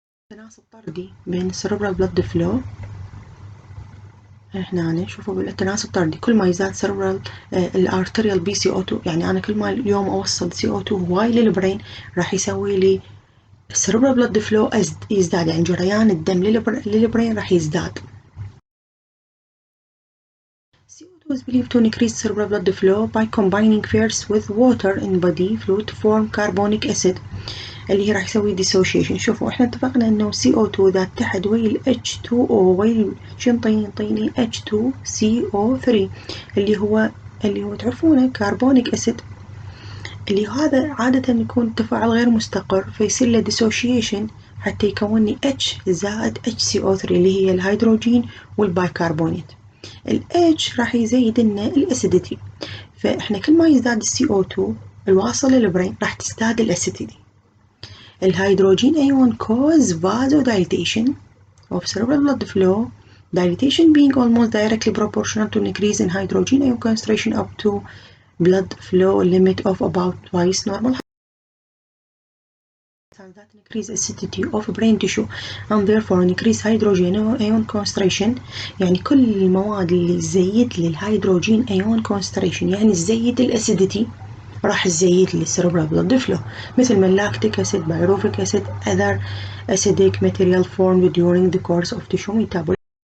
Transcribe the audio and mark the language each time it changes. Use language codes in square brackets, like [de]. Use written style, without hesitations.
[ar] تناسب طردي بين السيربرال بلد فلو احنا نشوفه بالتناسب طردي، كل ما يزداد سيربرال الارتريال PCO2، يعني أنا كل ما اليوم أوصل CO2 هواي للبرين راح يسوي لي السيربرال بلد فلو يزداد، يعني جريان الدم للبرين راح يزداد. [en] CO2 is believed to increase cerebral blood flow by combining first with water in body fluid to form carbonic acid [ar] اللي هي راح يسوي [en] dissociation. [ar] شوفوا احنا اتفقنا انه CO2 اذا اتحد ويا ال H2O ويا شو نطيني H2CO3 اللي هو تعرفونه كربونيك اسيد، اللي هذا عادة يكون تفاعل غير مستقر فيصير له dissociation حتى يكون لي H زائد HCO3 اللي هي الهيدروجين والبايكربونات. ال H راح يزيد لنا الاسيديتي، فاحنا كل ما يزداد ال CO2 الواصل للبرين راح تزداد الاسيديتي. الهيدروجين ايون [en] cause vasodilatation of cerebral blood flow, dilatation being almost directly proportional to an increase in hydrogen ion concentration up to blood flow limit of about twice normal. That increase acidity of brain tissue and therefore increase hydrogen ion concentration. [ar] يعني كل المواد اللي تزيد لي الهيدروجين ion concentration يعني تزيد الاسيديتي راح تزيد لي السيربرال بلد فلو، مثل ما اللاكتيك اسيد، بايروفيك اسيد، [en] other acidic material formed during the course of tissue metabolism.